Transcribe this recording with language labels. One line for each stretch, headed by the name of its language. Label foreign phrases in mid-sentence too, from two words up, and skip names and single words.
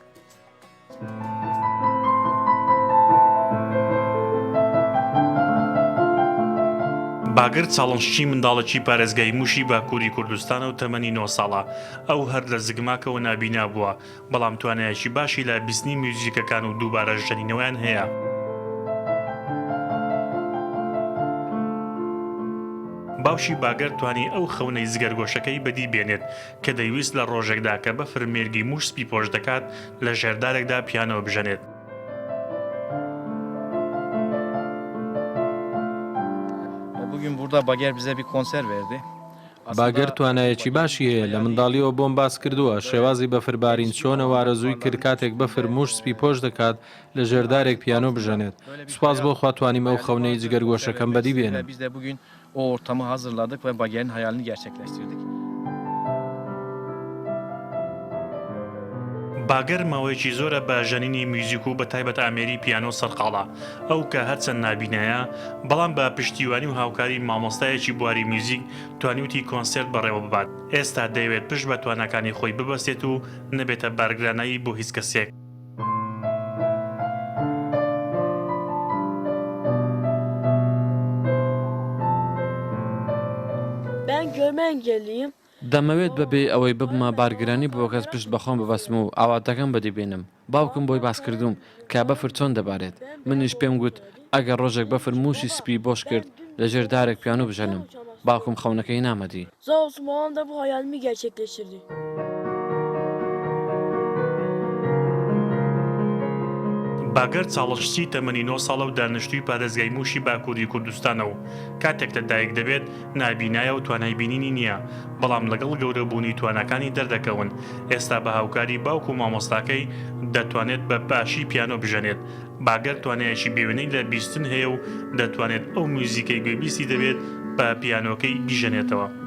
Central Kurdish: باگر چاڵنجچی منداڵەکی پارێزگای موشی باکووری کوردستانە و تەمەنی 9 ساڵە ئەو هەر لە زگماکەوە نابینا بووە بەڵام توانایەکی باشی لە بیستنی میوزیکەکان و دووبارە ژەنینەوەیان هەیە. باوشی باگەر توانی ئەو خەونەی زگەرگۆشەکەی بەدی بێنێت کە دەیویست لە ڕۆژێکدا کە بەفر مێرگی موش سپی پۆش دەکات لە ژێردارێکدا پیانۆ بژەنێت.
Turkish: Bugün burada Bager bize bir konser verdi.
Central Kurdish: باگەر توانایەکی باشی هەیە لە منداڵیەوە بۆم باس کردووە شێوازی بەفربارین چۆنە وارەزووی کرد کاتێک بەفر موش سپی پۆش دەکات لە ژێردارێک پیانۆ بژەنێت سوپاس بۆ خوا توانیم ئەو خەونەی جگەرگۆشەکەم بەدی بێنم.
Turkish: Biz de bugün o ortamı hazırladık ve Bager'in hayalini gerçekleştirdik.
Central Kurdish: باگەر ماوەیەکی زۆرە بە ژەنینی میوزیک و بە تایبەت ئامێری پیانۆ سەرقاڵە ئەو کە هەرچەند نابینایە بەڵام بە پشتیوانی و هاوکاری مامۆستایەکی بواری میوزیک توانیوتی کۆنسێرت بەڕێوە ببات ئێستا دەیەوێت پشت بە توانەکانی خۆی ببەستێت و نەبێتە بارگرانایی بۆ هیچ کەسێک.
Turkish: Ben görme engelliyim.
Central Kurdish: دەمەوێت بەبێ ئەوەی ببمە بارگرانی بۆ کەس پشت بەخۆم ببەسم و ئاواتەکەم بەدی بێنم باوکم بۆی باس کردوم کە بەفر چۆن دەبارێت منیش پێم گوت ئەگەر ڕۆژێک بەفر موشی سپی بۆش کرد لە ژێردارێک پیانۆ بژەنم باوکم خەونەکەی نامەدی.
Turkish: Sağ olsun babam da bu hayalimi gerçekleştirdi.
Central Kurdish: باگەر چاڵشتی تەمەنی 9 ساڵە و دانیشتوی پارێزگای موشی باکووری کوردستانە و کاتێک لە دایک دەبێت نابینایە و توانای بینینی نییە بەڵام لەگەڵ گەورەبوونی توانەکانی دەردەکەون ئێستا بە هاوکاری باوک و مامۆستاکەی دەتوانێت بە باشی پیانۆ بژەنێت باگەر توانایەکی بێوێنەی لە بیستن هەیە و دەتوانێت ئەو میوزیکەی گوێبیستی دەبێت بە پیانۆکەی بیژەنێتەوە.